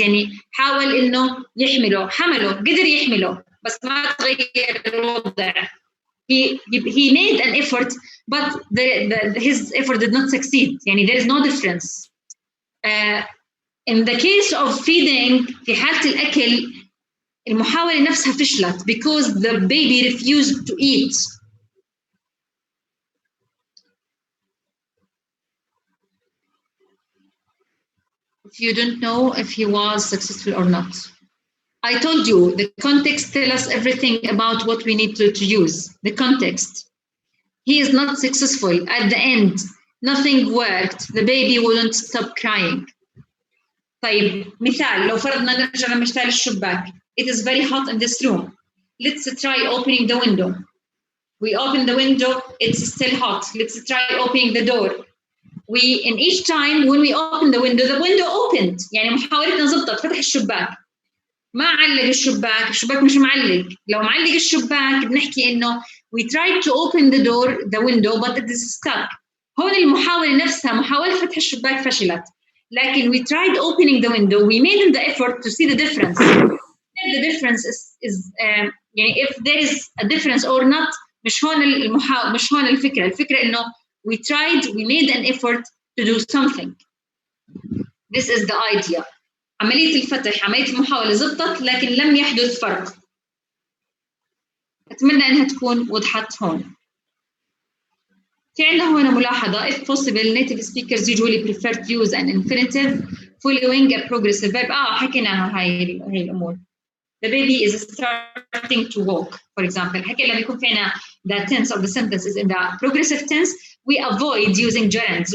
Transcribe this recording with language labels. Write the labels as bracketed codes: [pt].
[ar] يعني حاول إنه يحمله، قدر يحمله، بس ما تغير الوضع. [en] He made an effort, but his effort did not succeed. يعني there is no difference. In the case of feeding, [ar] في حالة الأكل المحاولة نفسها فشلت [en] because the baby refused to eat. If you don't know if he was successful or not. I told you, the context tells us everything about what we need to use. The context. He is not successful. At the end, nothing worked. The baby wouldn't stop crying. [ar] طيب مثال لو فرضنا نرجع لمثال الشباك. [en] It is very hot in this room. Let's try opening the window. We open the window, it's still hot. Let's try opening the door. In each time when we open the window opened. [ar] يعني محاولتنا زبطت فتح الشباك. ما علق الشباك مش معلق. لو معلق الشباك بنحكي إنه [en] we tried to open the window but it is stuck. [ar] هون المحاولة نفسها محاولة فتح الشباك فشلت. [en] لكن we tried opening the window, we made the effort to see the difference. The difference is يعني if there is a difference or not [ar] مش هون الفكرة. الفكرة إنه [en] we made an effort to do something. This is the idea. [ar] عملية الفتح عملية المحاولة زبطت لكن لم يحدث فرق. أتمنى أنها تكون وضحت هون. في عندنا هنا ملاحظة [en] if possible native speakers usually prefer to use an infinitive following a progressive verb. [ar] حكيناها هاي الأمور. [en] the baby is starting to walk, for example. [ar] حكي لما يكون فينا [en] the tense of the sentence is in the progressive tense, we avoid using gerunds.